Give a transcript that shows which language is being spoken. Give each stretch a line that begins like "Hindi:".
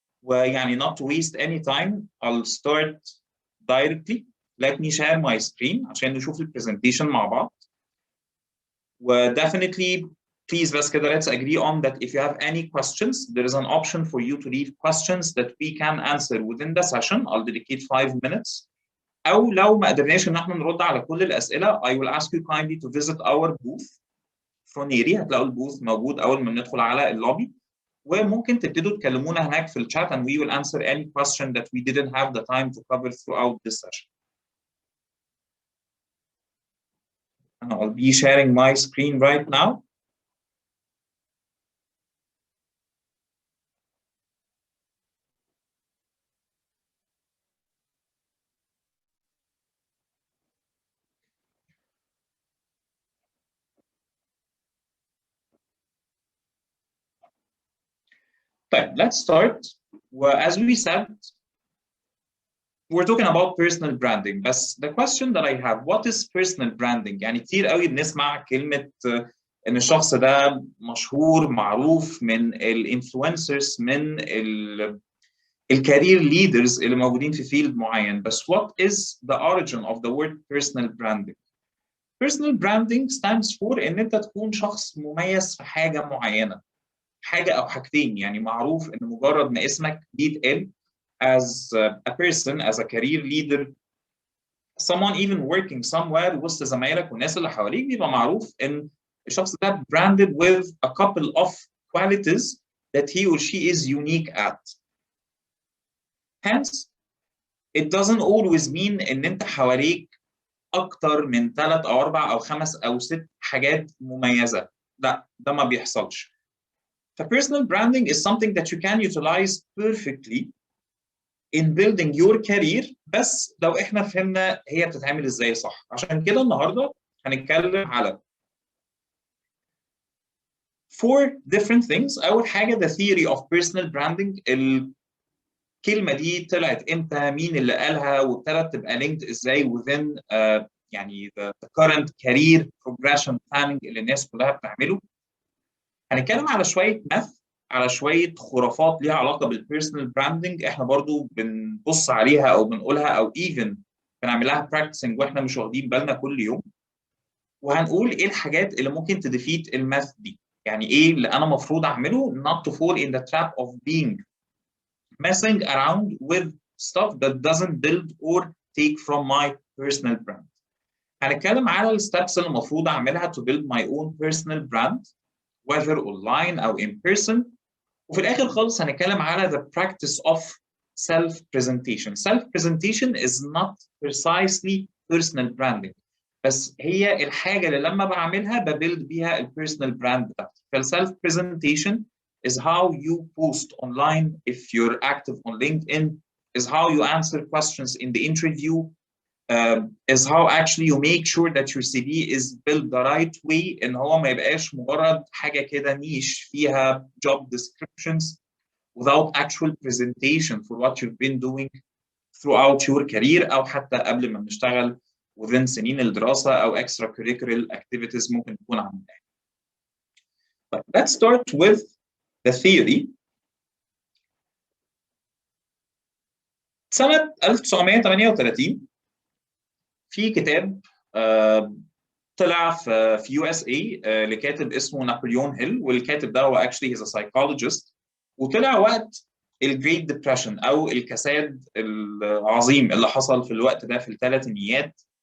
English: ويعني not to waste any time, I'll start directly. Let me share my screen
Arabic: عشان نشوف البرزنتيشن مع بعض.
English: و definitely please بس كده let's agree on that if you have any questions, there is an option for you to leave questions that we can answer within the session. I'll dedicate 5 minutes.
Arabic: أو لو ما قدرناش إن احنا نرد على كل الأسئلة,
English: I will ask you kindly to visit our booth.
Arabic: Froneri, هتلاقوا البوث موجود أول ما ندخل على اللوبي, وممكن تبتدوا تكلمونا هناك في الشات
English: and we will answer any question that we didn't have the time to cover throughout this session. I'll be sharing my screen right now. طيب, let's start. As we said, we're talking about personal branding.
Arabic: بس
English: the question that I have, what is personal branding؟
Arabic: يعني كتير قوي بنسمع كلمة إن الشخص ده مشهور معروف من الانفلونسرز من الكارير ليدرز اللي موجودين في فيلد معين.
English: بس what is the origin of the word personal branding؟ personal branding stands for
Arabic: إن أنت تكون شخص مميز في حاجة معينة. حاجة أو حاجتين. يعني معروف إن مجرد ما اسمك بيتقال
English: as a person, as a career leader, someone even working somewhere
Arabic: وسط زمايلك والناس اللي حواليك بيبقى معروف ان الشخص ده
English: branded with a couple of qualities that he or she is unique at. Hence, it doesn't always mean
Arabic: ان انت حواليك اكتر من 3 او 4 او 5 او 6 حاجات مميزة. لا, ده ما بيحصلش.
English: Personal branding is something that you can utilize perfectly in building your career,
Arabic: بس لو احنا فهمنا هي بتتعمل ازاي صح. عشان كده النهارده هنتكلم على 4 different things. اول حاجه
English: the theory of personal branding.
Arabic: الكلمه دي طلعت امتى؟ مين اللي قالها؟ وابتدت تبقى linked ازاي within يعني
English: the current career progression planning
Arabic: اللي الناس كلها بتعمله. هنتكلم على شويه math، على شويه خرافات ليها علاقه بالبيرسونال براندنج احنا برضو بنبص عليها او بنقولها او ايفن بنعمل لها براكتسنج واحنا مش واخدين بالنا كل يوم. وهنقول ايه الحاجات اللي ممكن تديفيت الماث دي. يعني ايه اللي انا المفروض اعمله
English: not to fall in the trap of being messing around with stuff that doesn't build or take from my personal brand.
Arabic: هنتكلم على الستبس اللي المفروض اعملها
English: to build my own personal brand whether online او in person.
Arabic: وفي الاخر خالص هنتكلم على
English: the practice of self presentation. Self presentation is not precisely personal branding،
Arabic: بس هي الحاجه اللي لما بعملها ببيلد بيها البيرسونال براند بتاعتي.
English: فالسلف presentation is how you post online if you're active on LinkedIn, is how you answer questions in the interview, is how actually you make sure that your CV is built the right way.
Arabic: ان هو ما يبقاش مجرد حاجه كده نيش فيها
English: job descriptions without actual presentation for what you've been doing throughout your career
Arabic: او حتى قبل ما نشتغل within سنين الدراسه او extracurricular activities ممكن تكون عاملها.
English: But let's start with the theory.
Arabic: سنه 1938 في كتاب طلع في USA لكاتب اسمه نابليون هيل، والكاتب ده هو
English: actually he's a psychologist.
Arabic: وطلع وقت الجريت ديبريشن او الكساد العظيم اللي حصل في الوقت ده في الثلاثينيات.